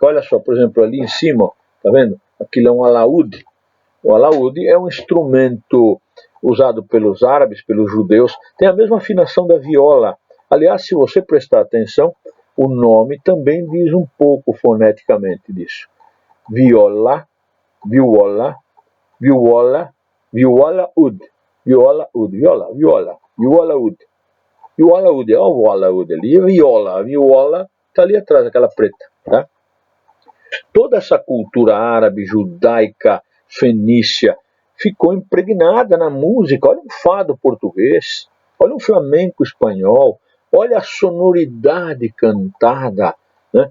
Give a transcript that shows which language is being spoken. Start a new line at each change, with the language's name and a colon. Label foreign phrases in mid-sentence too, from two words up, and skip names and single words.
Portuguese: Olha só, por exemplo, ali em cima, tá vendo? Aquilo é um alaúde. O alaúde é um instrumento usado pelos árabes, pelos judeus, tem a mesma afinação da viola. Aliás, se você prestar atenção, o nome também diz um pouco foneticamente disso. Viola, viola, viola, viola ud, viola ud, viola, viola, viola ud. Viola ud, ó, o viola ud ali, viola, a viola está ali atrás, aquela preta, tá? Toda essa cultura árabe, judaica, fenícia, ficou impregnada na música. Olha um fado português, olha um flamenco espanhol, olha a sonoridade cantada, né?